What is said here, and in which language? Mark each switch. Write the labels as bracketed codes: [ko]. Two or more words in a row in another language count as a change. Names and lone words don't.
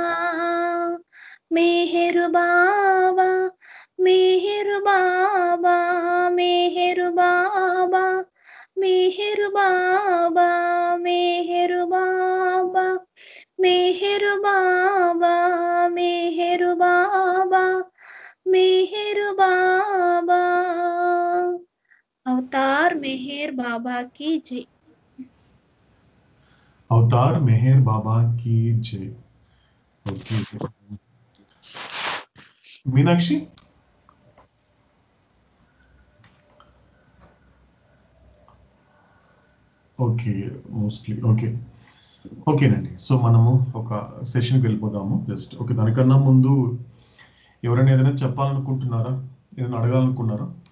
[hi] మెహరు బాబా, మెహరు బాబా, మెహరు బాబా, మెహరు బాబా, మెహరు బాబా, మెహరు బాబా, మెహరు బాబా, మెహరు బాబా. अवतार मेहर बाबा की जय. अवतार मेहर बाबा की जय. [te] ओके मीनाक्षी, [en] okay mostly okay [te] ఓకేనండి. సో మనము ఒక సెషన్కి వెళ్ళిపోదాము. [en] just okay, [te] దానికన్నా ముందు ఎవరైనా ఏదైనా చెప్పాలనుకుంటున్నారా, ఏదైనా అడగాలనుకున్నారా?